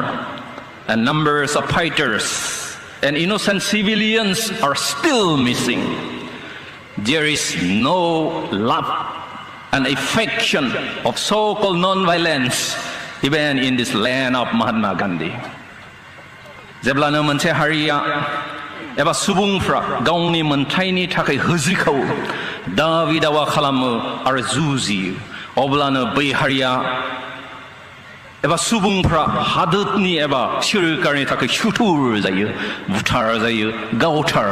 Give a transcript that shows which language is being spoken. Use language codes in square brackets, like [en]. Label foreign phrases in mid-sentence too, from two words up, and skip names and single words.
[en] And numbers of fighters and innocent civilians are still missing. There is no love and affection of so-called non-violence even in this land of Mahatma Gandhi. [brx] जेब्लानो मोनसे हारिया एबा सुबुंफ्रा गावनि मोनथायनि थाखाय होज्रिखाव दाबि दावा खालामो आरो जुजियो अब्लानो बै हारिया एबा सुबुंफ्रा हादोरनि एबा सोरखारनि थाखाय सुथुर जायो बुथार जायो गावथार